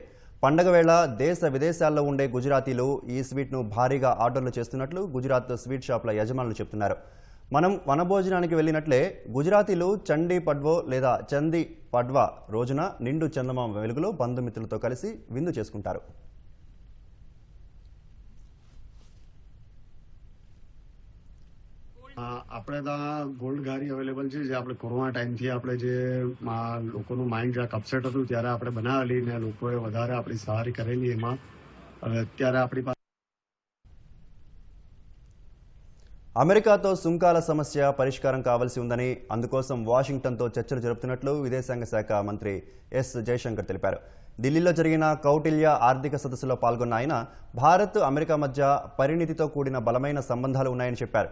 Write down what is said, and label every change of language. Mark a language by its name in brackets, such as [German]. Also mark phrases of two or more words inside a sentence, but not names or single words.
[Telugu] పండగ వేళ దేశ విదేశాల్లో ఉండే గుజరాతీలు ఈ స్వీట్ను భారీగా ఆర్డర్లు చేస్తున్నట్లు గుజరాత్ [English] sweet shops [Telugu] యజమానులు చెప్తున్నారు. మనం వనభోజనానికి వెళ్ళినట్లే గుజరాతీలు చండీ పడ్వో లేదా చందీ పడ్వా రోజున నిండు చందమామ వెలుగులో బంధుమిత్రులతో కలిసి విందు చేసుకుంటారు. [Gujarati] આપણે ત્યાં ગોલ્ડ ઘારી અવેલેબલ છે, જે આપણે કોરોના ટાઈમથી આપણે જે લોકોનું માઇન્ડ જરાક અપસેટ હતું ત્યારે આપણે બનાવેલી ને લોકોએ વધારે આપણી સહારી કરેલી એમાં. હવે અત્યારે આપણી પાસે [Telugu] అమెరికాతో సుంకాల సమస్య పరిష్కారం కావాల్సి ఉందని, అందుకోసం వాషింగ్టన్తో చర్చలు జరుపుతున్నట్లు విదేశాంగ శాఖ మంత్రి ఎస్ జయశంకర్ తెలిపారు. ఢిల్లీలో జరిగిన కౌటిల్య ఆర్థిక సదస్సులో పాల్గొన్న ఆయన భారత్, అమెరికా మధ్య పరిణితితో కూడిన బలమైన సంబంధాలు ఉన్నాయని చెప్పారు.